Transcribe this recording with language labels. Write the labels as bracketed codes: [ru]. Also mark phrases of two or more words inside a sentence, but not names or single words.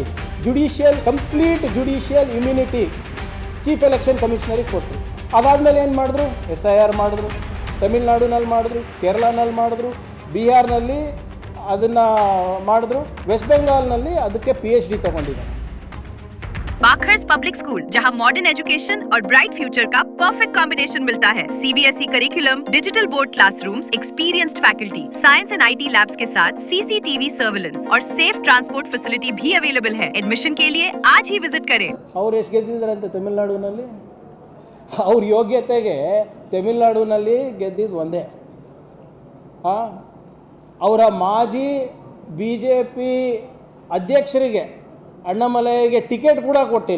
[en] complete judicial immunity chief election [kn] ಕಮಿಷನರಿಗೆ ಕೊಟ್ಟರು. ಅದಾದಮೇಲೆ ಏನು ಮಾಡಿದ್ರು? SIR ಮಾಡಿದ್ರು, ತಮಿಳ್ನಾಡಿನಲ್ಲಿ ಮಾಡಿದ್ರು, ಕೇರಳನಲ್ಲಿ ಮಾಡಿದ್ರು, ಬಿಹಾರ್ನಲ್ಲಿ ಅದನ್ನು ಮಾಡಿದ್ರು, ವೆಸ್ಟ್ ಬೆಂಗಾಲ್ನಲ್ಲಿ ಅದಕ್ಕೆ PhD ತಗೊಂಡಿದ್ದಾರೆ. [hi] बाखर्स पब्लिक स्कूल, जहां [en] modern education [hi] और [en] bright future [hi] का [en] perfect combination [hi] मिलता है। [en] CBSE curriculum, digital board classrooms, experienced faculty, science and IT labs [hi] के साथ [en] CCTV surveillance [hi] और [en] safe transport facility [hi] भी अवेलेबल है। एडमिशन के लिए आज ही विजिट करें। [kn] ಅವ್ರು ಎಷ್ಟು ಗೆದ್ದಿದ್ದಾರಂತೆ ತಮಿಳ್ನಾಡಿನಲ್ಲಿ? ಅವ್ರ ಯೋಗ್ಯತೆಗೆ ತಮಿಳ್ನಾಡಿನಲ್ಲಿ ಗೆದ್ದಿದ್ದು ಒಂದೇ. ಅವರ ಮಾಜಿ BJP ಅಧ್ಯಕ್ಷರಿಗೆ ಅಣ್ಣಾಮಲೈಗೆ ಟಿಕೆಟ್ ಕೂಡ ಕೊಟ್ಟಿಲ್ಲ.